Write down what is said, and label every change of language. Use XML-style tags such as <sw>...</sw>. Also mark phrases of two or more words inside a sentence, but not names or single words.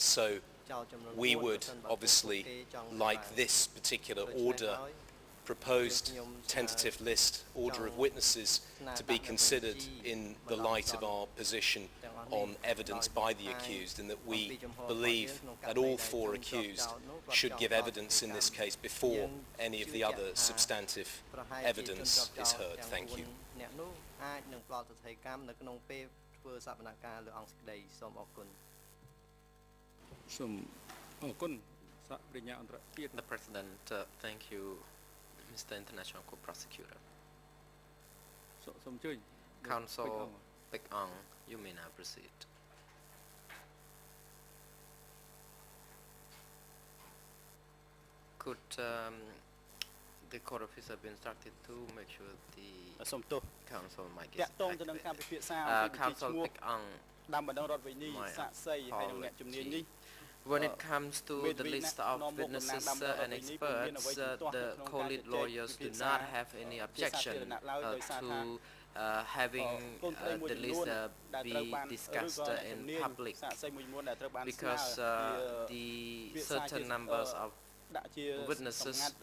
<en>So we would obviously like this particular order, proposed tentative list, order of witnesses, to be considered in the light of our position on evidence by the accused, and that we believe that all 4 accused should give evidence in this case before any of the other substantive evidence is heard. Thank you.</en> <km>អ្នកនោះអាចនឹងផ្ដល់ទស្សនកម្មនៅក្នុងពេលធ្វើសវនកម្មលើអង្គសេចក្តីសូមអរគុណ</km> <en>The President, thank you, Mr. International Co-Prosecutor. Counsel Pek Ong, you may now proceed. Could the court officer be instructed to make sure the counsel might get Counsel Pek Ong,</en> <km>តាមបណ្ដឹងរដ្ឋវិនីសាក្សីហើយនិងអ្នកជំនាញនេះ</km> <en>when it comes to the list of witnesses and experts, the co-lead lawyers do not have any objection to having the list be discussed in public, because the certain numbers of witnesses</en>